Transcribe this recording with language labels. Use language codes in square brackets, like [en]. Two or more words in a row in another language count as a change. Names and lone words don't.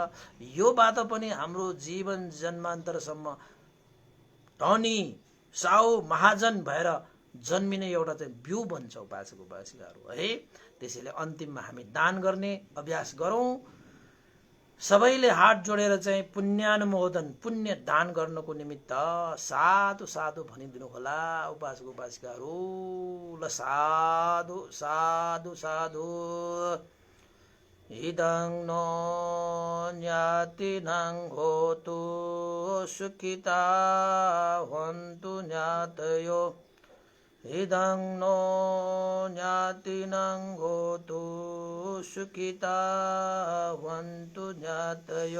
[ne] योबाट पनि हाम्रो जीवन जन्मान्तरसम्म धनी साहु महाजन भएर जन्मिने एउटा चाहिँ बिउ बन्छ उपासक उपासिकाहरू है। त्यसैले अन्तिममा हामी दान गर्ने अभ्यास गरौँ। सबैले हात जोडेर चाहिँ पुण्यानुमोदन, पुण्य दान गर्नको निमित्त साधु साधु भनिदिनु होला उपासक उपासिकाहरू। ल साधु साधु साधु। [pi] इदं नो ज्ञातिनं होतु सुखिता हन्तु ज्ञातयो। इदं नो ज्ञातिनं होतु सुखिता हन्तु ज्ञातयो।